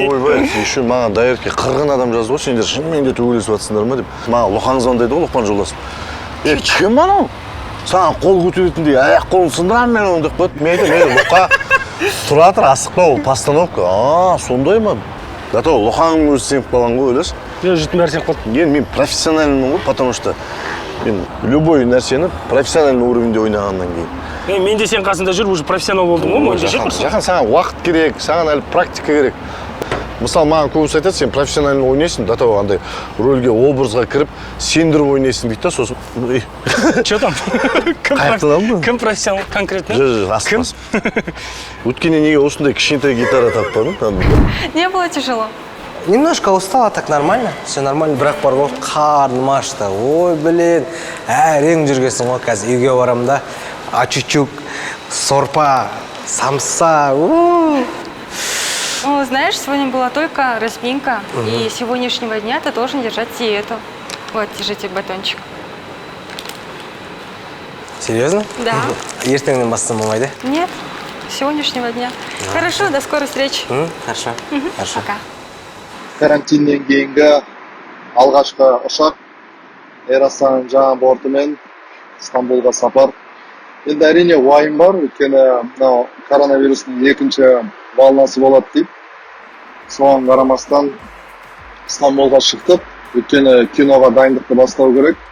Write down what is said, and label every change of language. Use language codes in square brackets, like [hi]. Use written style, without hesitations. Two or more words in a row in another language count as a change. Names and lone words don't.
[kk] ойбай еще маған дайырке 40 адам жазды ғой сендер шынымен де төбелесіп жатсыңдар ма деп маған лұқаң звондайды ғой лұқпан жолдасым кім анау саған қол көтеретіндей аяқ қолын сындырамын мен оны деп қояды мен айтамын лұқа тұра тұр асықпа ол постановка сондай ма зато лұқаңның өзі сеніп қалған ғой ойлашы жұрттың бәрі сеніп қалды мен профессиональмын ғой [ru] потому что [kk] мен любой нәрсені профессиональный уровеньде ойнағаннан кейін мен де сен қасында жүріп уже профессионал болдым ғой мойындеші жақын саған уақыт керек саған әлі практика керек мысалы маған көбісі айтады сен профессионально ойнайсың [ru] до того [kk] андай рөлге образға кіріп сендіріп ойнайсың дейді да сосын [ru] че там [kk] кім профессионал конкретно кім өткенде неге осындай кішкентай гитара таппадың [ru] Не было тяжело? Немножко устал, а так нормально. Все нормально. [kk] Бірақ бар ғой, қарным ашты. Ой, блин, әрең жүргесің ғой, қазір үйге барам да. Ачучук, сорпа, самса. [ru] Ну, знаешь, сегодня была только разминка, и с сегодняшнего дня ты должен держать диету. Вот, держите батончик. Серьезно? Да. [kk] Ертеңнен бастамамайды? [ru] Нет, с сегодняшнего дня. Хорошо, до скорой встречи. Хорошо. Хорошо. Пока. [kk] Карантиннен кейінгі алғашқы ұшақ Air Astana жаңа бортымен Стамбулға сапар. Енді әрине уайым бар, өйткені мынау коронавирустың екінші волнасы болады деп. Соған қарамастан Стамбулға шықтық, өйткені киноға дайындықты бастау керек.